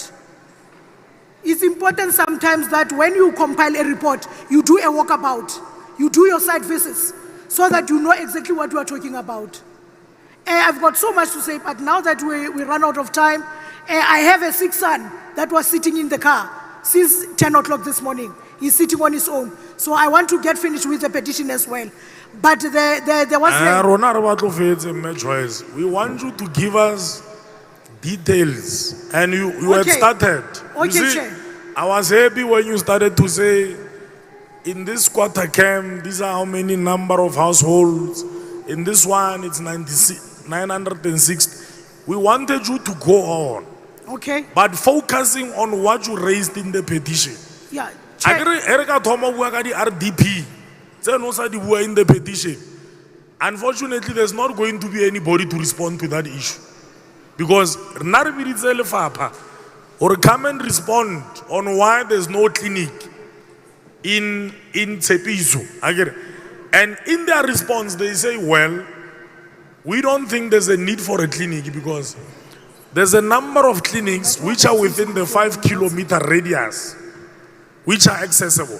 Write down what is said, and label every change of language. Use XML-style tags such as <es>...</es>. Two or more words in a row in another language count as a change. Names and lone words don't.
<en>It's important sometimes that when you compile a report, you do a walkabout, you do your site visits, so that you know exactly what you are talking about. I've got so much to say, but now that we run out of time, I have a 6th son that was sitting in the car since 10 o'clock this morning. He's sitting on his own. So I want to get finished with the petition as well. But there was...</en> <tn>Rona re batlo fetse, Mme Joyce.</tn> <en>We want you to give us details. And you had Okay. started. You Okay, see, Chair. I was happy when you started to say, in this squatter camp, these are how many number of households. In this one, it's 960. We wanted you to go on. Okay. But focusing on what you raised in the petition. Yeah.</en> <tn>Akere ereka thoma bua ka di RDP. Tse no sa di bua</tn> <en>in the petition. Unfortunately, there's not going to be anybody to respond to that issue. Because</en> <tn>rena re biditse lefapha</tn> <en>or come and respond on why there's no clinic in Tshepiso. Akere. And in their response, they say, well, we don't think there's a need for a clinic because there's a number of clinics which are within the 5-kilometer radius, which are accessible.</en>